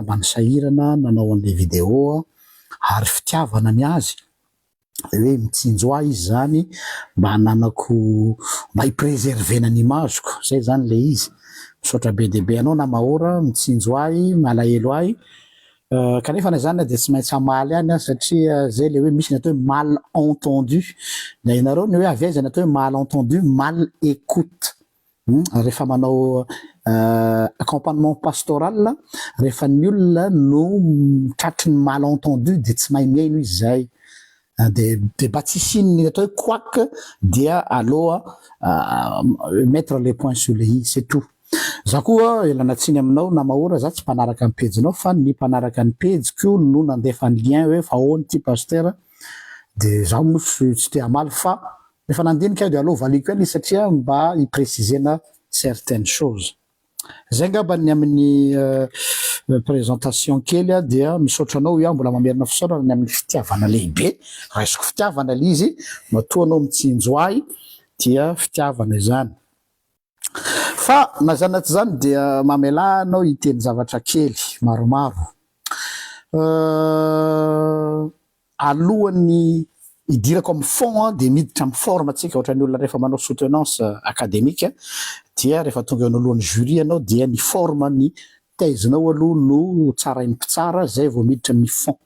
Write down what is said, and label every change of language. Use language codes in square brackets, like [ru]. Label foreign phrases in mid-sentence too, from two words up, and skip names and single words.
[mg] mba nisahirana nanao an'le vidéo ary fitiavana ny azy hoe mitsinjo ahy izy zany mba nanako mba hipreservena ny imaziko zay zany le izy misaotra be dia be anao na mahora mitsinjo ahy malahelo ahy kanefa na zany dia tsy maintsy amaly any satria zay le hoe misy ny atao hoe [fr] mal entendu [mg] na ianareo ny hoe avy aiza ny atao hoe [fr] mal entendu mal écoute [mg] rehefa manao [fr] accompagnement pastoral [mg] rehefa ny olona no tratry ny [fr] mal entendu [mg] dia tsy mahay miaino izy zay de mba tsy sininy atao hoe couac dia aloha [fr] mettre les points sur les i c'est tout. [mg] Za koa elana tsiny aminao na mahora za tsy mpanaraka ny pejinao fa ny mpanaraka ny pejiko no nandefa ny lien hoe fa ahoana ty pasteur de za moa tsy te hamaly fa rehefa nandinika aho dia aloha valiko eny satria mba hiprécisena [fr] certaines choses. [mg] Zay ngamba ny amin'ny présentation kely dia misaotra anao iaho mbola mamerina fisaorana ny amin'ny fitiavana lehibe raisiko fitiavana le izy matoa anao mitsinjo ahy dia fitiavana izany. Fa na zanaty zany dia mamela anao hiteny zavatra kely maromaro alohan'ny idirako amin'ny fond dia miditra amin'ny forme antsika ohatra ny olona rehefa manao [fr] soutenance académique [mg] dia rehefa tonga eo anolohan'ny jury anao dia ny forme ny tezinao aloha no tsarain'ny mpitsara zay vao miditra amin'ny fond.